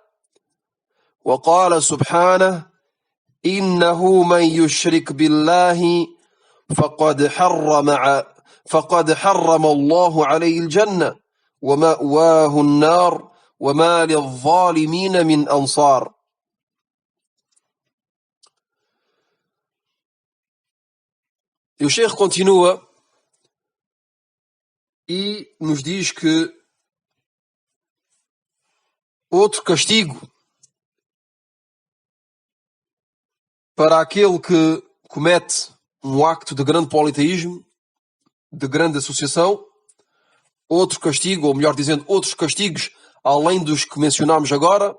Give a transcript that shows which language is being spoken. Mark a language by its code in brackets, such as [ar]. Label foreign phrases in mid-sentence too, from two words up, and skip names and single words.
[ar] وقال سبحانه: إنه من يشرك بالله فقد حرم الله عليه الجنة ومأواه النار وما للظالمين من أنصار. [pt] E o Sheikh continua e nos diz que outro castigo para aquele que comete um acto de grande politeísmo, de grande associação, outro castigo, ou melhor dizendo, outros castigos, além dos que mencionámos agora.